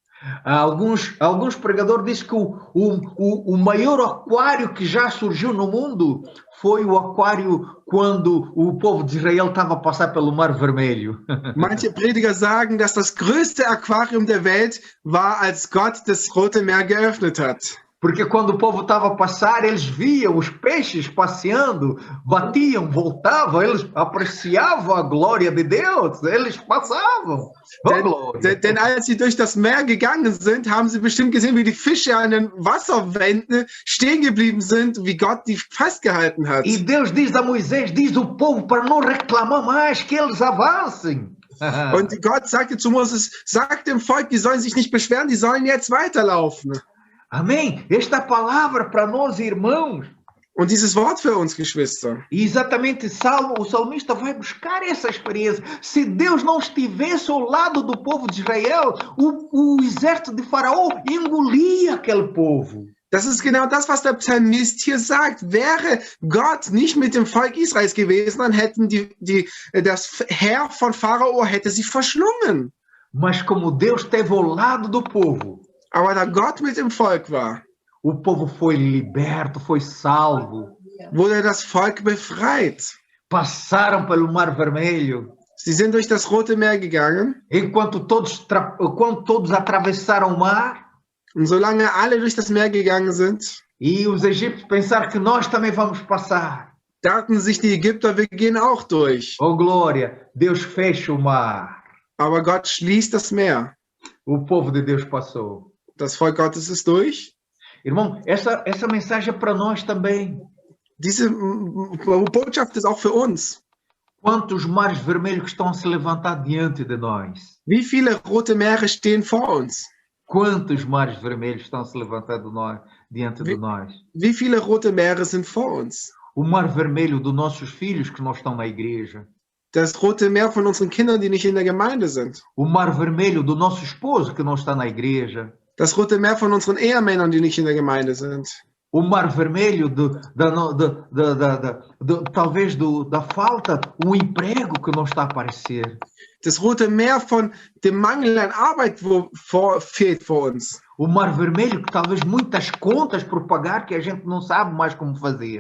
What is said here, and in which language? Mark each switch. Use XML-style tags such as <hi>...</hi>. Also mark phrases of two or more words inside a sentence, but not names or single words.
<pt>Alguns pregadores dizem que o maior aquário que já surgiu no mundo foi o aquário quando o povo de Israel estava a passar pelo Mar Vermelho.</pt> <de>Manche Prediger sagen, dass das größte Aquarium der Welt war, als Gott das Rote Meer geöffnet hat.</de> <pt>Porque quando o povo estava a passar, eles viam os peixes passeando, batiam, voltavam, eles apreciavam a glória de Deus, eles passavam.</pt> <de>Denn als sie durch das Meer gegangen sind, haben sie bestimmt gesehen, wie die Fische an den Wasserwänden stehen geblieben sind, wie Gott die festgehalten hat.</de> <pt>E Deus diz a Moisés, diz o povo para não reclamar mais, que eles avancem.</pt> <de>Und Gott sagte zu Moses, sag dem Volk, die sollen sich nicht beschweren, die sollen jetzt weiterlaufen.</de> <pt>Amém? Esta palavra para nós, irmãos.</pt> <de>Und dieses Wort für uns, Geschwister.</de> <pt>E exatamente o salmista vai buscar essa experiência. Se Deus não estivesse ao lado do povo de Israel, o exército de Faraó engolia aquele povo.</pt> <de>Das ist genau das, was der Psalmist hier sagt. Wäre Gott nicht mit dem Volk Israels gewesen, dann hätten das Heer von Pharao hätte sie verschlungen.</de> <pt>Mas como Deus esteve ao lado do povo,</pt> <de>aber da Gott mit dem Volk war,</de> <pt>o povo foi liberto, foi salvo.</pt> <de>Wurde das Volk befreit.</de> <pt>Passaram pelo Mar Vermelho.</pt> <de>Sie sind durch das Rote Meer gegangen.</de> <pt>Enquanto todos atravessaram o mar.</pt> <de>Und solange alle durch das Meer gegangen sind,</de> <pt>e os egípcios pensaram que nós também vamos passar.</pt> <de>Dachten sich die Ägypter, wir gehen auch durch.</de> <pt>Oh glória, Deus fecha o mar.</pt> <de>Aber Gott schließt das Meer.</de> <pt>O povo de Deus passou.</pt> <de>Das Volk Gottes ist durch.</de> <pt>Irmão, essa mensagem é para nós também.</pt> <de>Diese Botschaft ist auch für uns.</de> <pt>Quantos mares vermelhos estão a se levantar diante de nós?</pt> <de>Wie viele rote Meere stehen vor uns?</de> <pt>Quantos mares vermelhos estão a se levantar diante de nós?</pt> <de>Wie viele rote Meere sind vor uns?</de> <pt>O mar vermelho dos nossos filhos que não estão na igreja.</pt> <de>Das Rote Meer von unseren Kindern, die nicht in der Gemeinde sind.</de> <pt>O mar vermelho do nosso esposo que não está na igreja.</pt> <de>Das Rote Meer von unseren Ehemännern, die nicht in der Gemeinde sind.</de> <pt>O mar vermelho talvez da falta, um emprego que não está a aparecer.</pt> <de>Das Rote Meer von dem Mangel an Arbeit fehlt vor uns.</de> <pt>O mar vermelho que talvez muitas contas por pagar que a gente não sabe mais como fazer.</pt>